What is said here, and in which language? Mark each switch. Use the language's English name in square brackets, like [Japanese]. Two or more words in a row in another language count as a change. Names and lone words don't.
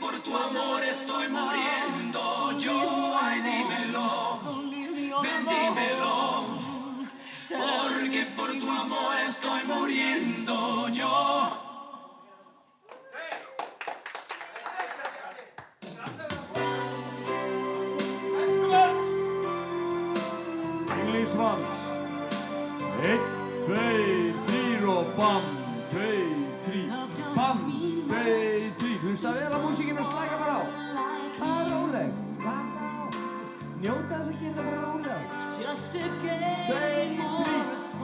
[Spanish] tu amor estoy muriendo yo, ay dímelo, ven dímelo, porque por tu amor estoy muriendo yo. [Icelandic] English vals. 1, 2, 3 og bam, 2, 3, bam, 2, 3. Hlusta vel á músíkinu og slaka bara á. Það er róleg, slaka á. Njóta þess að gera bara rólega. 2, 3.